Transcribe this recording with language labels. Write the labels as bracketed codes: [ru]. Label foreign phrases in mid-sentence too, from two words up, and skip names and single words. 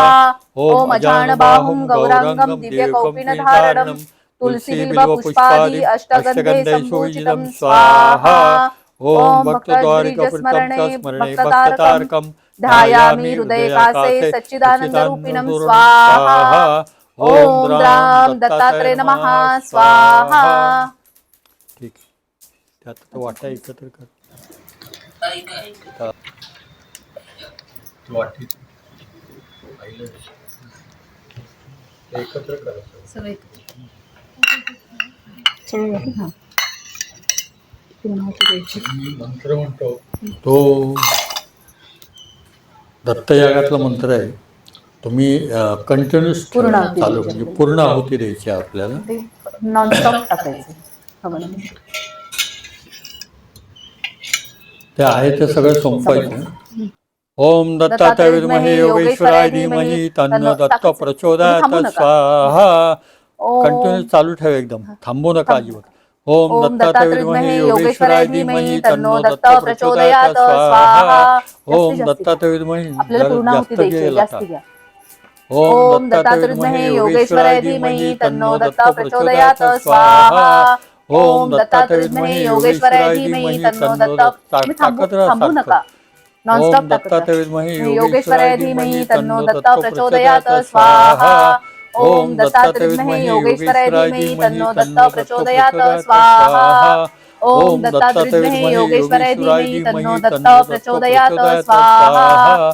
[sa] ओम अजानबाहुं गौरांगं दिव्यकौपीनधारणं तुलसीबिल्वपुष्पादि अष्टगन्धे सम्भूषितं स्वाहा. ओम भक्तद्विजस्मरणे भक्ततारकं ध्यायामि हृदयकासे सच्चिदानन्दरूपिणं स्वाहा. ओम द्रां दत्तात्रेय नमः स्वाहा. [mr] ठीक आहे. त्यात आता वाटा एकत्र कर. वाटी एकत्र करायचं. मी मंत्र म्हणतो तो दत्तयागातला मंत्र आहे. तुम्ही कंटिन्युअस पूर्ण आहुती चालू द्यायची. म्हणजे पूर्ण आहुती द्यायची आहे आपल्याला. ते नॉनस्टॉप टाकायचं. हवं ना? ते आहे ते सगळं संपवायचं. [sa] ओम दत्तात्रेय विद्महे योगेश्वराय धीमहि तन्नो दत्त प्रचोदयात् स्वाहा. [mr] कंटिन्युअस चालू ठेव एकदम. थांबू नका अजिबात. [sa] ओम दत्तात्रेय विद्महे योगेश्वराय धीमहि तन्नो दत्त प्रचोदयात् स्वाहा. ओम दत्तात्रेय विद्महे [mr] आपल्याला पूर्ण आहुती जास्त द्यायची. गेला जास्ती घ्या. [sa] ओम दत्तात्रेय विद्महे योगेश्वराय धीमहि तन्नो दत्त प्रचोदयात् स्वाहा. ओम दत्तात्रेय विद्महे योगेश्वराय धीमहि तन्नो दत्त. [mr] थांबू नका. नॉनस्टॉप [sa] दत्तात्रेय विद्महे योगेश्वराय धीमहि तन्नो दत्त प्रचोदयात् स्वाहा. ओम दत्तात्रेय विद्महे योगेश्वराय धीमहि तन्नो दत्त प्रचोदयात् स्वाहा. ओम दत्तात्रेय विद्महे योगेश्वराय धीमहि तन्नो दत्त प्रचोदयात् स्वाहा.